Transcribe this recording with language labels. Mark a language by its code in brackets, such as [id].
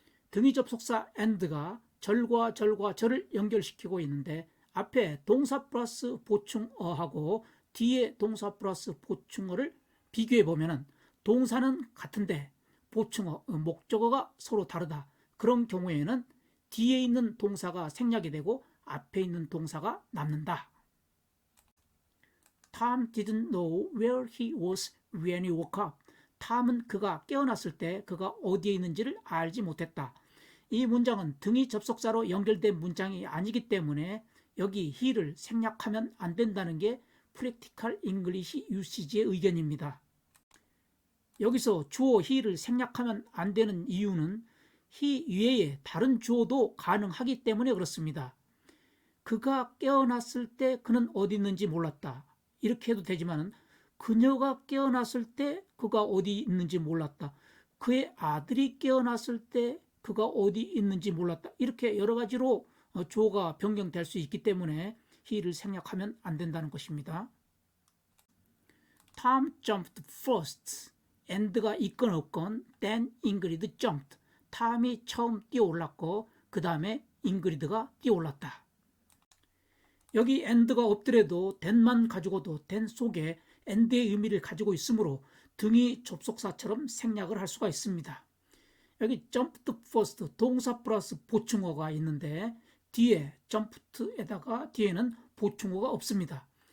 [ko] 등이 접속사 and가 절과 절을 연결시키고 있는데 앞에 동사 플러스 보충어하고 뒤에 동사 플러스 보충어를 비교해 보면 동사는 같은데 보충어, 목적어가 서로 다르다. 그런 경우에는 뒤에 있는 동사가 생략이 되고 앞에 있는 동사가 남는다. [en] Tom didn't know where he was when he woke up. [ko] 탐은 그가 깨어났을 때 그가 어디에 있는지를 알지 못했다. 이 문장은 등이 접속사로 연결된 문장이 아니기 때문에 여기 he를 생략하면 안 된다는 게 Practical English Usage의 의견입니다. 여기서 주어 he를 생략하면 안 되는 이유는 he 외에 다른 주어도 가능하기 때문에 그렇습니다. 그가 깨어났을 때 그는 어디 있는지 몰랐다. 이렇게 해도 되지만 그녀가 깨어났을 때 그가 어디 있는지 몰랐다. 그의 아들이 깨어났을 때 그가 어디 있는지 몰랐다. 이렇게 여러 가지로 주어가 변경될 수 있기 때문에 he를 생략하면 안 된다는 것입니다. [en] Tom jumped first. [ko] and가 있건 없건 [en] then Ingrid jumped. [ko] 탐이 처음 뛰어올랐고 그 다음에 잉그리드가 뛰어올랐다. 여기 and가 없더라도 then만 가지고도 then 속에 and의 의미를 가지고 있으므로 등이 접속사처럼 생략을 할 수가 있습니다. 여기 [en] jumped first [ko] 동사 플러스 보충어가 있는데 뒤에 jumped에다가 뒤에는 보충어가 없습니다.